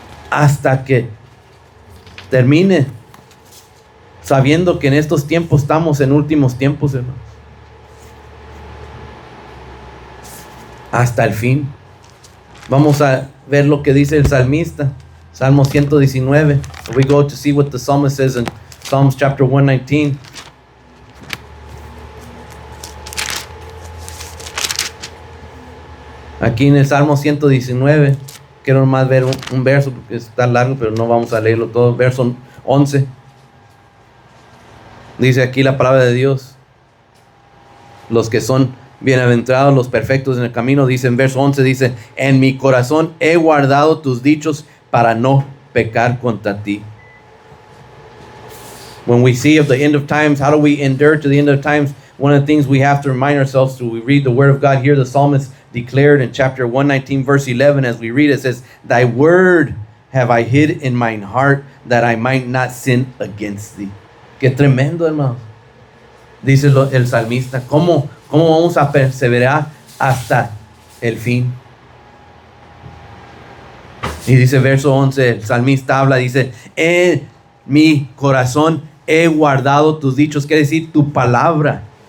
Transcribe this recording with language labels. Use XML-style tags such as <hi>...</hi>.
<es>Hasta que termine, sabiendo que en estos tiempos estamos en últimos tiempos, hermanos. Hasta el fin. Vamos a ver lo que dice el salmista. Salmo 119.</es> <en>We go to see what the psalmist says in Psalms chapter 119.</en> <es>Aquí en el Salmo 119, quiero más ver un verso porque está largo, pero no vamos a leerlo todo. Verso 11. Dice aquí la palabra de Dios. Los que son bienaventurados, los perfectos en el camino, dice en verso 11, dice, en mi corazón he guardado tus dichos para no pecar contra ti.</es> <en>When we see of the end of times, how do we endure to the end of times? One of the things we have to remind ourselves to, we read the word of God here, the psalmist declared in chapter 119, verse 11, as we read it, says, thy word have I hid in mine heart, that I might not sin against thee.</en> <es>Qué tremendo, hermano. Dice el salmista, ¿cómo vamos a perseverar hasta el fin? Y dice verso 11, el salmista habla, dice, en mi corazón he guardado tus dichos, quiere decir tu palabra.</es>